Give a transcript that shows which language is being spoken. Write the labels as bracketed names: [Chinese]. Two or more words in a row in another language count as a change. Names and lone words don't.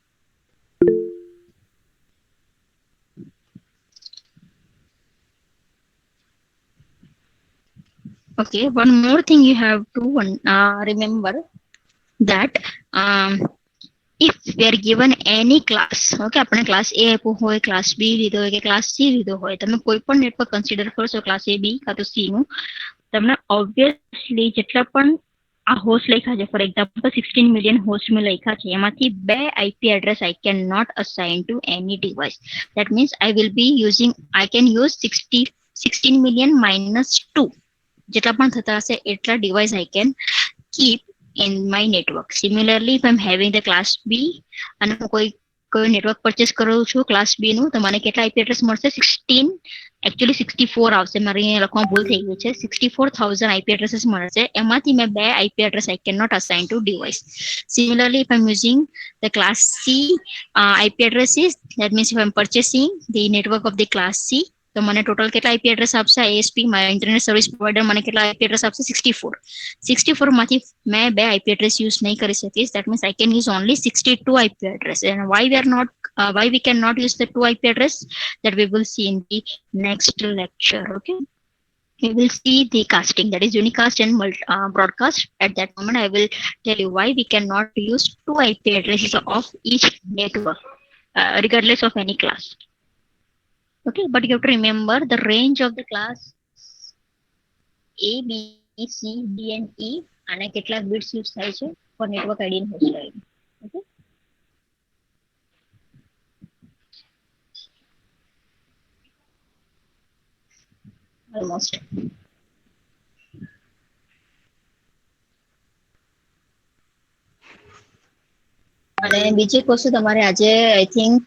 [English] Okay, one more thing you have to remember, that if we are given any class, okay, આપણે class A [Gujarati] આપ્યો હોય, [English] class B [Gujarati] લીધો હોય કે [English] class C [Gujarati] લીધો હોય, તમે કોઈ પણ [English] network consider [Gujarati] કરશો [English] class A, [Gujarati] B કાં તો C નું, તમને obviously જેટલા પણ આ હોસ્ટ લખ્યા છે, [English] for example [Gujarati] 16 [English] million host [Gujarati] મેં લખ્યા છે, એમાંથી 2 [English] IP address I can not assign to any device. That means I can use 16 million minus 2, [Gujarati] જેટલા પણ થતા હશે એટલા [English] device I can keep in my network. Similarly, if I'm having the class B [Gujarati] અને હું કોઈ [English] network purchase [Gujarati] કરું છું ક્લાસ B નું, તો મને કેટલા [English] IP address [Gujarati] મળશે? 16, actually 64 આવશે, મારે અહીંયા લખવામાં ભૂલ થઈ ગઈ છે. [English] 64,000 IP addresses [Gujarati] મળશે, એમાંથી મેં [English] 2 IP address I cannot assign to device. Similarly, if I'm using the class C IP addresses, that means if I'm purchasing the network of the class C, [Gujarati] તો મને ટોટલ કેટલા IP એડ્રેસ આપશે? ISP, મારા [English] internet service provider [Gujarati] મને કેટલા [English] IP address [Gujarati] આપશે? 64. [Hindi] 64 માંથી मैं 2 [English] IP address use [Hindi] नहीं कर सकती. [English] That means I can use only 62 IP address. And why we cannot use the 2 IP address, that we will see in the next lecture. Okay, we will see the casting, that is unicast and broadcast. At that moment I will tell you why we cannot use 2 IP addresses of each network, regardless of any class. Okay, but you have to remember the range of the class A, B, C, D and E, [Gujarati] અને કેટલા [English] bits use [Gujarati] થાય છે [English] for network ID and host ID. Okay, almost. [Gujarati] અને બીજી એક વસ્તુ તમારે આજે [English] I think